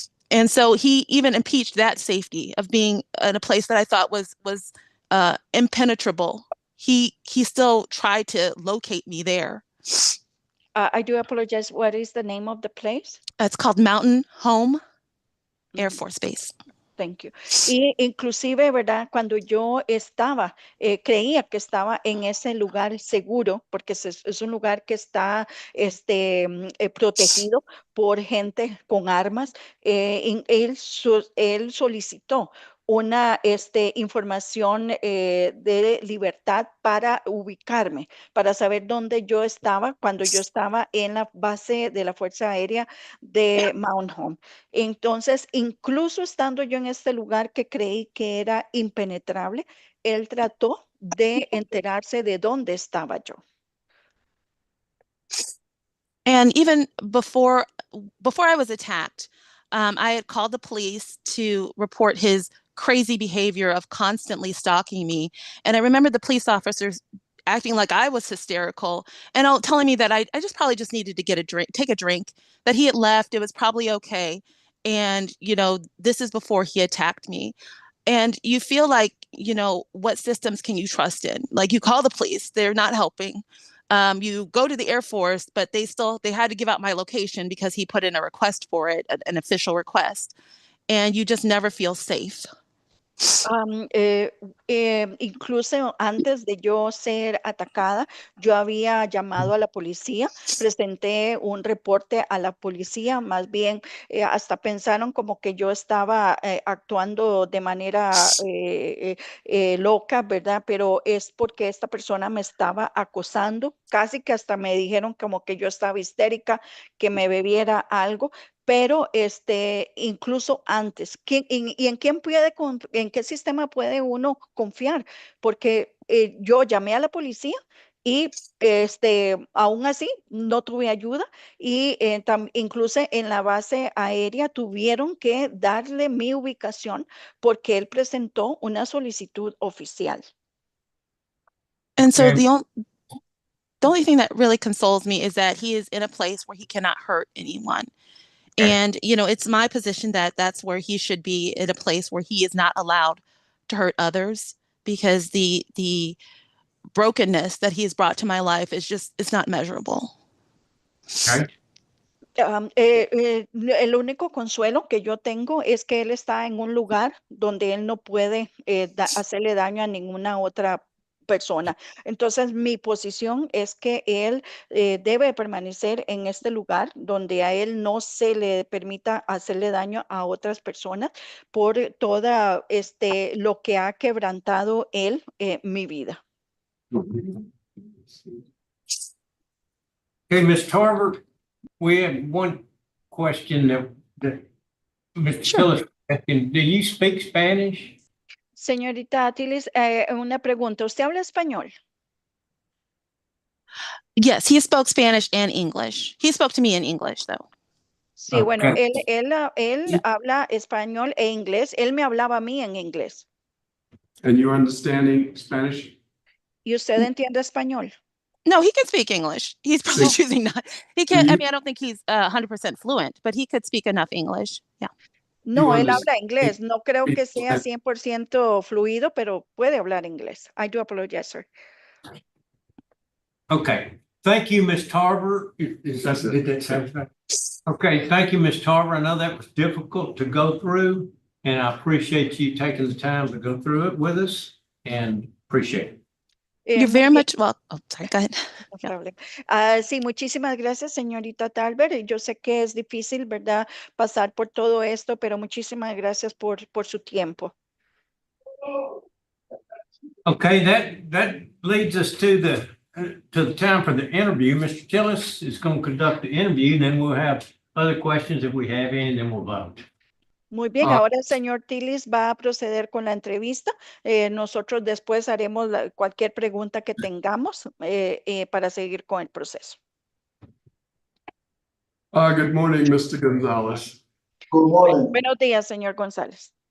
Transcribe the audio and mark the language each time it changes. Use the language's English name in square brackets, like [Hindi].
[English] And so he even impeached that safety of being in a place that I thought was impenetrable. He still tried to locate me there. I do apologize. What is the name of the place? It's called Mountain Home Air Force Base. Thank you. [Spanish] Y inclusive, ¿verdad? Cuando yo estaba, creía que estaba en ese lugar seguro, porque es un lugar que está protegido por gente con armas. Él solicitó una información de libertad para ubicarme, para saber dónde yo estaba cuando yo estaba en la base de la Fuerza Aérea de Mount Home. Entonces, incluso estando yo en este lugar que creí que era impenetrable, él trató de enterarse de dónde estaba yo. [English] And even before I was attacked, I had called the police to report his crazy behavior of constantly stalking me. And I remember the police officers acting like I was hysterical and telling me that I just probably just needed to take a drink, that he had left, it was probably okay. And, this is before he attacked me. And you feel like, what systems can you trust in? Like, you call the police, they're not helping. You go to the Air Force, but they had to give out my location because he put in a request for it, an official request. And you just never feel safe. [Spanish] Incluso antes de yo ser atacada, yo había llamado a la policía, presenté un reporte a la policía, más bien hasta pensaron como que yo estaba actuando de manera loca, ¿verdad? Pero es porque esta persona me estaba acosando, casi que hasta me dijeron como que yo estaba histérica, que me bebiera algo. Pero incluso antes, ¿en qué sistema puede uno confiar? Porque yo llamé a la policía y aún así no tuve ayuda y incluso en la base aérea tuvieron que darle mi ubicación porque él presentó una solicitud oficial. [English] And so the only thing that really consoles me is that he is in a place where he cannot hurt anyone. And, it's my position that that's where he should be, in a place where he is not allowed to hurt others, because the brokenness that he has brought to my life it's not measurable. Okay. [Spanish] El único consuelo que yo tengo es que él está en un lugar donde él no puede hacerle daño a ninguna otra persona. Entonces, mi posición es que él debe permanecer en este lugar donde a él no se le permita hacerle daño a otras personas por toda lo que ha quebrantado él mi vida. [English] Okay, Ms. Tarver, we have one question that Mr. Phillips asking. Do you speak Spanish? [Spanish] Señorita Atilis, una pregunta. ¿Usted habla español? [English] Yes, he spoke Spanish and English. He spoke to me in English, though. [Spanish] Sí, bueno, él habla español e inglés. Él me hablaba a mí en inglés. [English] And you're understanding Spanish? [Spanish] ¿Y usted entiende español? [English] No, he can speak English. He's probably choosing not. He can't. I mean, I don't think he's 100% fluent, but he could speak enough English. Yeah. [Spanish] No, él habla inglés. No creo que sea 100% fluido, pero puede hablar inglés. [English] I do apologize, sir. Okay. Thank you, Ms. Tarver. Did that sound right? Okay, thank you, Ms. Tarver. I know that was difficult to go through, and I appreciate you taking the time to go through it with us, and appreciate it. You're very much welcome. Oh, sorry, go ahead. [Spanish] Sí, muchísimas gracias, señorita Talbert. Yo sé que es difícil, ¿verdad?, pasar por todo esto, pero muchísimas gracias por su tiempo. [English] Okay, that leads us to the time for the interview. Mr. Tillis is going to conduct the interview, and then we'll have other questions if we have any, and then we'll vote. [Spanish] Muy bien, ahora el señor Tillis va a proceder con la entrevista. Nosotros después haremos cualquier pregunta que tengamos para seguir con el proceso. [English] Good morning, Mr. Gonzalez. Good morning. [Spanish] Buenos días, señor González.